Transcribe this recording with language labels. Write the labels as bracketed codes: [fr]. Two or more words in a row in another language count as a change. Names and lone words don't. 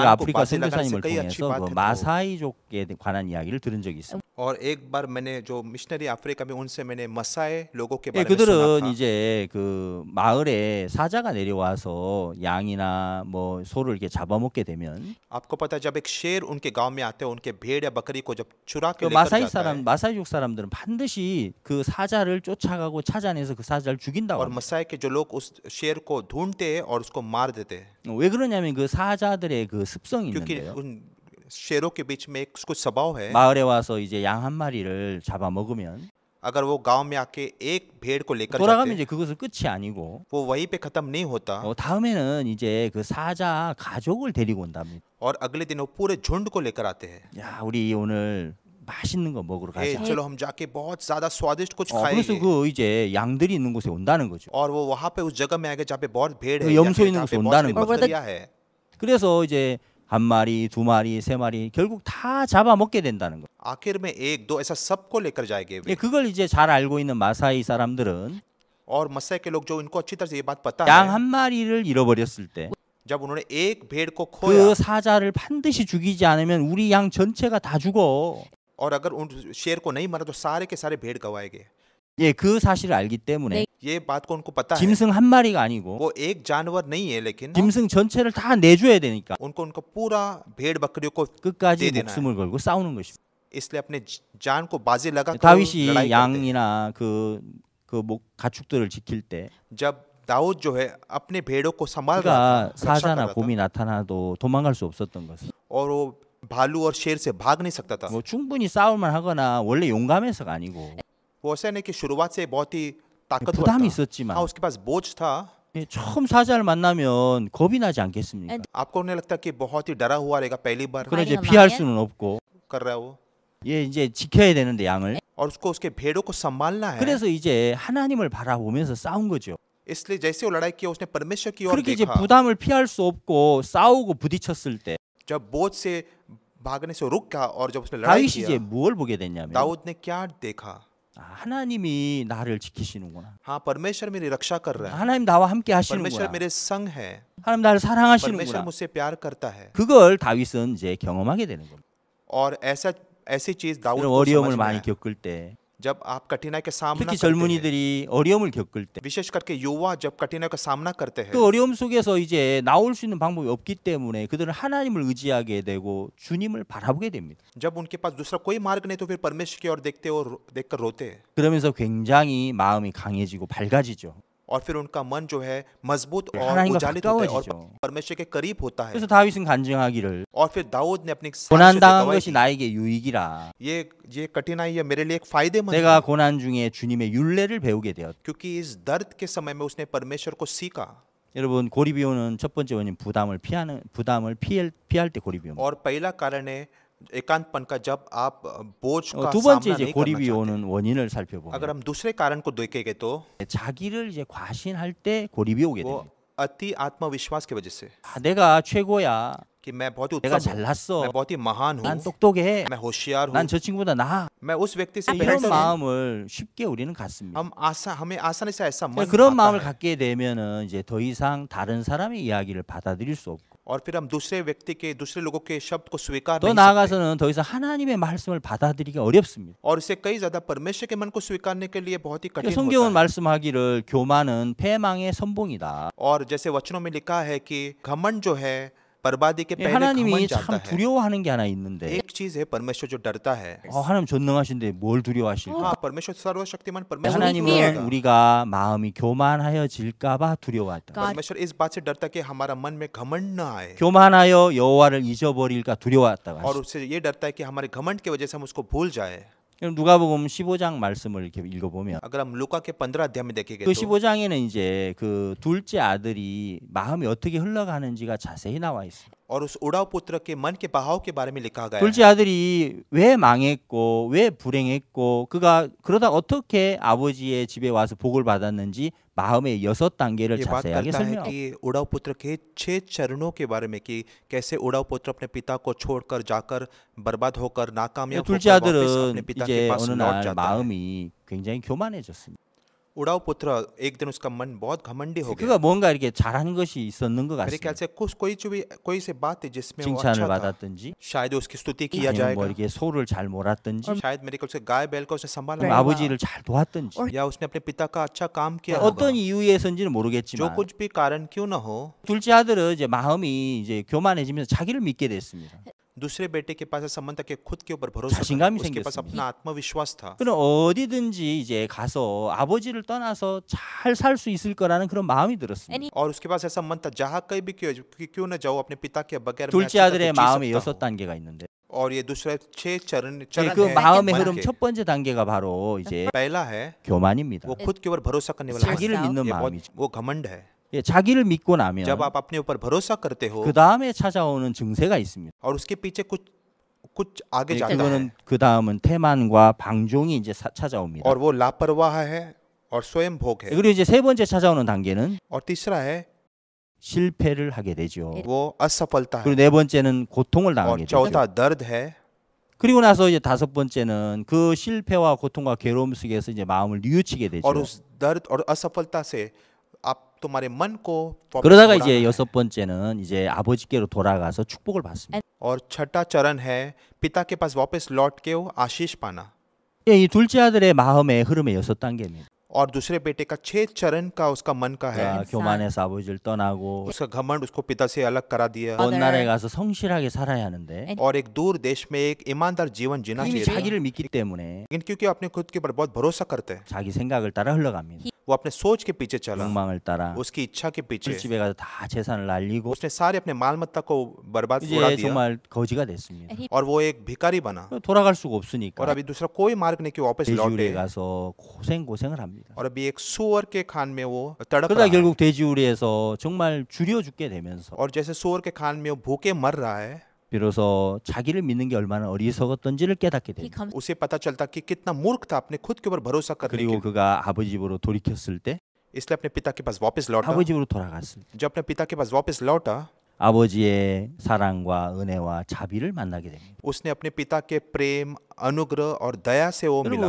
[hi] जान को [ko] 아프리카 [hi] बाजी लगाने से [ko] 선교사님을 [hi] कई अच्छी [ko] 통해서 [hi] बात [ko] 그 [hi] है तो [ko] 마사이족에 관한 이야기를 들은 적이 있습니다. [hi] और एक बार मैंने जो मिशनरी अफ्रीका में उनसे मैंने मसाए लोगों के [ko] 예, [hi] बारे में सुना [ko] 그들은 [hi] था [ko] 이제 그 마을에 사자가 내려와서 양이나 뭐 소를 이렇게 잡아먹게 되면 [hi] आपको पता है जब एक शेर उनके गांव में आते हैं उनके भेड़ या बकरी को जब चुरा के [ko] 그 [hi] लेकर जाता है [ko] 마사이족 사람들은 반드시 그 사자를 쫓아가고 찾아내서 그 사자를 죽인다고 [hi] और [ko] 합니다. [hi] मसाए के जो लोग उस शेर को ढूंढते हैं और उसको मार देते हैं [ko] 왜 그러냐면 그 사자들의 그 습성이 [hi] क्योंकि [ko] 있는데요. [hi] उन शेरों के बीच में एक कुछ स्वभाव है [ko] 마을에 와서 이제 양 한 마리를 잡아먹으면 [hi] अगर वो गांव में आके एक भेड़ को लेकर [ko] 돌아가면 [hi] जाते [ko] 이제 그것은 끝이 아니고 [hi] वो वहीं पे खत्म नहीं होता [ko] 다음에는 이제 그 사자 가족을 데리고 온답니다. [hi] और अगले दिन वो पूरे झुंड को लेकर आते हैं [ko] 야, 우리 오늘 맛있는 거 먹으러 [hi] ए, [ko] 가자. [hi] चलो हम जाके बहुत ज्यादा स्वादिष्ट कुछ [ko] 그래서 [hi] खाएंगे [ko] 그 이제 양들이 있는 곳에 온다는 거죠. [hi] और वो वहां पे उस जगह में आएगा जहाँ पे बहुत भेड़ [ko] 그 [hi] है [ko] 염소 [hi] या [ko] 있는 [hi] जहाँ [ko] 곳에 [hi] पे [ko] 온다는 [hi] बहुत [ko] 거죠. [hi] बकरियां है [ko] 그래서 이제 한 마리, 두 마리, 세 마리 결국 다 잡아먹게 된다는 거. [hi] आखिर में एक दो ऐसा सबको लेकर जाएंगे वे। [ko] 그걸 이제 잘 알고 있는 마사이 사람들은 [hi] और मसाई के लोग जो इनको अच्छी तरह से ये बात पता [ko] 양 [hi] है [ko] 한 마리를 잃어버렸을 때 그 [hi] जब उन्होंने एक भेड़ को खोया [ko] 사자를 반드시 죽이지 않으면 우리 양 전체가 다 죽어. [hi] और अगर उन शेर को नहीं मारा तो सारे के सारे भेड़ गवाएंगे [ko] 예, 그 사실을 알기 때문에 [hi] ये बात को उनको पता है [ko] 짐승 한 마리가 아니고 [hi] वो एक जानवर नहीं है लेकिन [ko] 짐승 전체를 다 내줘야 되니까 [hi] उनको उनको पूरा भेड़ बकरियों को [ko] 끝까지 [hi] दे देना है [ko] 목숨을 걸고 싸우는 것입니다. [hi] इसलिए अपने जान को बाजी लगा कर [ko] 다윗이 [hi] लड़ाई करते हैं। [ko] 양이나 그 가축들을 지킬 때 [hi] जब दाऊद जो है अपने भेड़ों को संभाल रहा [ko] 그러니까 [hi] था, रक्षा कर [ko] 사자나 [hi] रहा था, [ko] 곰이 나타나도 도망갈 수 없었던 것은 [hi] और वो भालू और शेर से भाग नहीं सकता था। [ko] 뭐 충분히 싸울만 하거나 원래 용감해서가 아니고 [hi] वो ऐसा नहीं कि शुरुआत से बहुत ही ताकतवर [ko] 부담이 [hi] था। [ko] 있었지만 [hi] हाँ, उसके पास बोझ था। [ko] 예, 처음 사자를 만나면 겁이 나지 않겠습니까? [hi] आपको नहीं लगता कि बहुत ही डरा हुआ रहेगा पहली बार [ko] 그걸 이제 [en] Fighting a [ko] 피할 [en] lion? [ko] 수는 없고 [hi] कर रहा है वो, [ko] 예, 이제 지켜야 되는데 양을. [hi] और उसको उसके भेड़ों को संभालना है। [ko] 그래서 이제 하나님을 바라보면서 싸운 거죠. [hi] इसलिए जैसे वो लड़ाई किया उसने परमेश्वर की ओर [ko] 그렇게 이제 [hi] देखा। [ko] 부담을 피할 수 없고 싸우고 부딪혔을 때 [hi] जब बोझ से भागने से रुक गया और जब उसने लड़ाई [ko] 다윗이 이제 [hi] किया, [ko] 뭘 보게 됐냐면 [hi] दाऊद ने क्या देखा? [ko] 아, 하나님이 나를 지키시는구나. [hi] हाँ, परमेश्वर मेरी रक्षा कर रहा है, [ko] 하나님 나와 함께 [hi] परमेश्वर [ko] 하시는구나. [hi] मेरे संग है, [ko] 하나님 나를 [hi] परमेश्वर [ko] 사랑하시는구나. [hi] मुझसे प्यार करता है। [ko] 그걸 다윗은 이제 경험하게 되는 겁니다. [hi] और ऐसी चीज दाऊद [ko] 이런 [hi] को [ko] 어려움을 [hi] समझ में [ko] 많이 [hi] आया। [ko] 겪을 때, [hi] जब आप कठिनाई के सामना [ko] 특히 [hi] करते हैं, [ko] 젊은이들이 어려움을 겪을 때, [hi] विशेष करके युवा जब कठिनाई का सामना करते हैं, [ko] 그 어려움 속에서 이제 나올 수 있는 방법이 없기 때문에 그들은 하나님을 의지하게 되고 주님을 바라보게 됩니다. [hi] जब उनके पास दूसरा कोई मार्ग नहीं तो फिर परमेश्वर की ओर देखते और देखकर रोते हैं, [ko] 그러면서 굉장히 마음이 강해지고 밝아지죠. [hi] और फिर उनका मन जो है मजबूत और [ko] 하나님과 [hi] उजालित होता है और [ko] 가까워지죠. [hi] परमेश्वर के करीब होता है। [ko] 그래서 다윗은 간증하기를 [hi] और फिर दाऊद ने अपनी साक्ष्य [ko] 고난 [hi] से [ko] 당한 [hi] गवाही [ko] 것이 [hi] दी, [ko] 나에게 유익이라. [hi] ये कठिनाई है मेरे लिए एक फायदेमंद [ko] 내가 [hi] है, [ko] 고난 중에 주님의 율례를 배우게 되었다. [hi] क्योंकि इस दर्द के समय में उसने परमेश्वर को सीखा। [ko] 여러분 고립이 오는 첫 번째 원인 부담을 피할 때 고립이 옵니다. [hi] और पहला कारण है एकांतपन का, जब आप बोझ का [ko] 두 번째 [hi] सामना [ko] 이제 [hi] नहीं करना [ko] 고립이 [hi] चाहते। [ko] 오는 원인을 [hi] अगर [ko] 살펴보면 [hi] हम दूसरे कारण को देखेंगे तो [ko] 자기를 이제 과신할 때 고립이 오게 [hi] वो [ko] 됩니다. [hi] अति आत्मविश्वास की वजह से [ko] 아, 내가 최고야. [hi] कि मैं बहुत ही [ko] 내가 [hi] उत्तम हूँ, [ko] 잘났어. [hi] मैं बहुत ही महान [ko] 난 [hi] हूँ, [ko] 똑똑해. [hi] मैं होशियार हूँ, [ko] 난 저 친구보다 나아. [hi] मैं उस व्यक्ति से [ko] 이런 [hi] बेहतर हूँ। [ko] 마음을 쉽게 우리는 갖습니다. [hi] हमें आसानी से ऐसा मन [ko] 그런 [hi] आता [ko] 마음을 [hi] है। [ko] 갖게 되면은 이제 더 이상 다른 사람의 이야기를 받아들일 수 없고 [hi] और फिर हम दूसरे लोगों के शब्द को स्वीकार [ko] 더 [hi] नहीं सकते, [ko] 나아가서는 더 이상 하나님의 말씀을 받아들이기 어렵습니다. [hi] और इससे कई ज्यादा परमेश्वर के मन को स्वीकारने के लिए बहुत ही कठिन [ko] 성경은 [hi] होता है। [ko] 말씀하기를 교만은 패망의 선봉이다. [hi] और जैसे वचनों में लिखा है कि घमंड जो है बर्बादी के [ko] 예, [hi] पहले [ko] 하나님이 [hi] घमंड जाता [ko] 참 [hi] है। [ko] 두려워하는 게 하나 있는데 [hi] एक चीज है परमेश्वर जो डरता है। [ko] 하나님 전능하신데 뭘 두려워하실까? [hi] हाँ, परमेश्वर सर्वशक्तिमान परमेश्वर [ko] 하나님은 [hi] डरता है। [ko] 우리가 마음이 교만하여질까봐 두려워하다. [hi] God परमेश्वर इस बात से डरता है कि हमारा मन में घमंड न आए, [ko] 교만하여 여호와를 잊어버릴까 두려워했다고 [hi] और [ko] 하시죠. [hi] उससे ये डरता है कि हमारे घमंड की वजह से हम उसको भूल जाए। [ko] 그럼 누가복음 15장 말씀을 이렇게 읽어보면 [hi] अगर हम लूका के 15 अध्याय में देखेंगे [ko] 그 [hi] तो [ko] 15장에는 이제 그 둘째 아들이 마음이 어떻게 흘러가는지가 자세히 나와 있어요. [hi] और उस उड़ाव पुत्र के मन के बहाव के बारे में लिखा गया है। [ko] 둘째 아들이 왜 망했고 왜 불행했고 그가 그러다 어떻게 아버지의 집에 와서 복을 받았는지 마음의 6단계를 [hi] ये बात [ko] 자세하게 [hi] करता है [ko] 설명하고 [hi] कि उड़ाव पुत्र के 6 चरणों के बारे में कि कैसे उड़ाव पुत्र अपने पिता को छोड़कर जाकर बर्बाद होकर नाकामयाब [ko] 둘째 [hi] होकर वापस अपने [ko] 아들은 [hi] पिता के [ko] 이제 [hi] पास [ko] 어느 [hi] लौट [ko] 날 [hi] जाता है। [ko] 마음이 굉장히 교만해졌습니다. [hi] उड़ाव पुत्र एक दिन उसका मन बहुत घमंडी हो गया। [ko] 그가 뭔가 이렇게 잘하는 것이 있었는 것 [hi] मेरे ख्याल [ko] 같습니다. [hi] से कोई से बात है जिसमें वो [ko] 칭찬을 [hi] अच्छा था। [ko] 받았든지 [hi] शायद उसकी स्तुति किया [ko] 아니면 뭐 [hi] जाएगा, [ko] 이렇게 소를 잘 몰았든지 [hi] शायद मेरे ख्याल से गाय बैल को उसने संभाला [ko] 아니면 [hi] होगा, [ko] 아버지를 잘 도왔든지 [hi] या उसने अपने पिता का अच्छा काम किया [ko] 어떤 [hi] होगा। [ko] 이유에서인지는 [hi] जो [ko] 모르겠지만 [hi] कुछ भी कारण क्यों ना हो, [ko] 둘째 아들은 이제 마음이 이제 교만해지면서 자기를 믿게 됐습니다. [hi] दूसरे बेटे के पास ऐसा मन था कि खुद के ऊपर भरोसा [ko] 자신감이 [hi] करना, उसके पास [ko] 생겼습니다. [hi] अपना आत्मविश्वास था। [ko] 그럼 어디든지 이제 가서 아버지를 떠나서 잘 살 수 있을 거라는 그런 마음이 들었습니다. [en] and he [hi] और उसके पास ऐसा मन था जहाँ कहीं भी क्यों न जाओ अपने पिता के बगैर मैं [ko] 둘째 [hi] अच्छी तरह [ko] 아들의 [hi] से जी [ko] 마음에 [hi] सकता हूँ। [ko] 6단계가 있는데 [hi] और ये दूसरे 6 चरण [ko] 그 [hi] है [ko] 마음의 [hi] मन [ko] 흐름 [hi] के। [ko] 첫 번째 단계가 바로 이제 [hi] पहला है [ko] 교만입니다. [hi] वो खुद के ऊपर भरोसा करने वाला [ko] 자기를 [hi] self. [ko] 믿는 [hi] ये बहुत [ko] 마음이죠. [hi] वो घमंड है। [ko] 예, 자기를 믿고 나면 [hi] जब आप अपने ऊपर भरोसा करते हो [ko] 그 다음에 찾아오는 증세가 있습니다. [hi] और उसके पीछे कुछ आगे [ko] 예, [hi] जाता है, [ko] 그거는 그 다음은 태만과 방종이 이제 찾아옵니다. [hi] और वो लापरवाह है और स्वयं भोग है। [ko] 그리고 이제 세 번째 찾아오는 단계는 [hi] और तीसरा है [ko] 실패를 하게 되죠. [hi] वो असफलता [ko] 그리고 [hi] है। [ko] 네 번째는 고통을 [hi] और [ko] 당하게 되죠. [hi] चौथा दर्द है। [ko] 그리고 나서 이제 다섯 번째는 그 실패와 고통과 괴로움 속에서 이제 마음을 뉘우치게 되죠. [hi] और उस दर्द और असफलता से आप तुम्हारे मन को वापस [ko] 그러다가 [hi] मुड़ाना [ko] 이제 [hi] है। [ko] 여섯 번째는 이제 아버지께로 돌아가서 축복을 받습니다. [hi] और छठा चरण है पिता के पास वापस लौट के वो आशीष पाना। [ko] 예, 이 둘째 아들의 마음의 흐름의 6단계입니다. [hi] और दूसरे बेटे का 6 चरण का उसका मन का है। [ko] 그러니까 교만해서 아버지를 떠나고 [hi] उसका घमंड उसको पिता से अलग करा दिया [ko] 먼 나라에 가서 성실하게 살아야 하는데 [hi] और एक दूर देश में एक ईमानदार जीवन जीना [ko] 이미 [hi] चाहिए था। [ko] 자기를 믿기 때문에 [hi] लेकिन क्योंकि अपने खुद के ऊपर बहुत भरोसा करते हैं, [ko] 자기 생각을 따라 흘러갑니다. [hi] वो अपने सोच के पीछे चला, [ko] 욕망을 따라 [hi] उसकी इच्छा के पीछे [ko] 술집에 가서 다 재산을 날리고 [hi] उसने सारे अपने माल मत्ता को बर्बाद उड़ा [ko] 이제 [hi] दिया [ko] 정말 거지가 됐습니다. [en] And he [hi] और वो एक भिखारी बना [ko] 돌아갈 수가 [hi] और [ko] 없으니까 [hi] अभी दूसरा कोई मार्ग नहीं कि वापस [ko] 돼지우리에 [hi] लौटे [ko] 가서 고생을 합니다. [hi] और अभी एक सुअर के खान में वो तड़प [ko] 그러다 [hi] रहा है [ko] 결국 돼지우리에서 정말 줄여 죽게 되면서 [hi] और जैसे सुअर के खान में वो भूखे मर रहा है, [ko] 비로소 자기를 믿는 게 얼마나 어리석었던지를 깨닫게 [en] he [ko] 됩니다. [en] comes [hi] उसे पता चलता कि कितना मूर्ख था अपने खुद के ऊपर भरोसा करने [ko] 그리고 [hi] के, [ko] 그가 아버지 집으로 돌이켰을 때 [hi] इसलिए अपने पिता के पास वापस लौटा। [ko] 아버지 집으로 돌아갔을 때 [hi] जब अपने पिता के पास वापस लौटा, [ko] 아버지의 사랑과 은혜와 자비를 만나게 됩니다. [hi] उसने अपने पिता के प्रेम, अनुग्रह और दया से वो मिला।